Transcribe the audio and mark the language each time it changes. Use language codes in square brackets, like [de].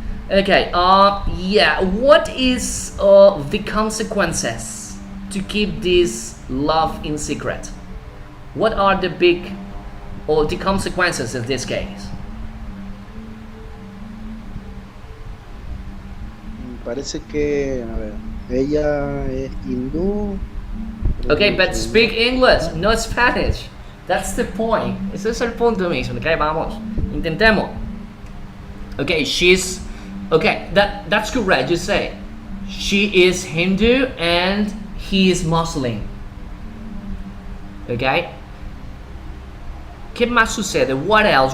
[en] Okay, yeah, what is the consequences to keep this love in secret? What are the big or the consequences in this case? [es] Parece que, a ver, ella es hindú. [en] Okay, but speak English, not Spanish. That's the point. [es] Ese es el punto mismo. Okay, vamos. Intentemos. Okay, she's... [en] Okay, that's correct. You say she is Hindu and he is Muslim. Okay? [es] ¿Qué más sucede? [en] What else?